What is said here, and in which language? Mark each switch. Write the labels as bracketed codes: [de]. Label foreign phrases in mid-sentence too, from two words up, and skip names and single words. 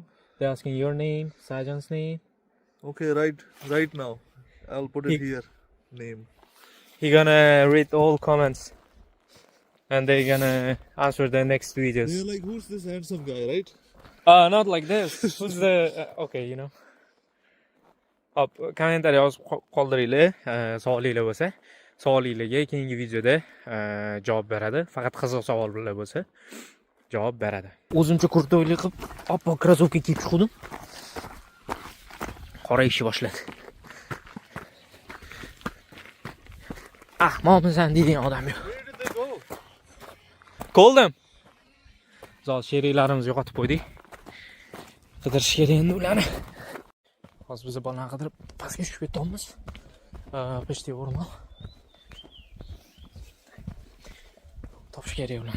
[en] They're asking your name, Sajan's name. Okay, right now. I'll put it here. Name. He gonna read all comments. And they gonna answer the next videos. You're like, who's this handsome guy, right? Not like this. Who's the... okay, you know. [uz] Hop, kommentariy yozib qoldiringlar. Savolinglar bo'lsa, savolinglarga keyingi videoda javob beradi. Faqat qiziq savollar bo'lsa javob beradi. O'zimcha kurtoylik qilib, oppoq krossovka kiyib chiqdim. qorayishni boshladi. Ahmoqmisan deydigan odam yo'q. [en] Where did they go? [uz] Qo'ldim. Zal sheriklarimizni yo'qotib qo'ydik. Qidirish kerak endi ularni. Hozir biz bolalarni qidirib pastga tushib ketyapmiz. Почти o'rmon. Topish kerak ularni.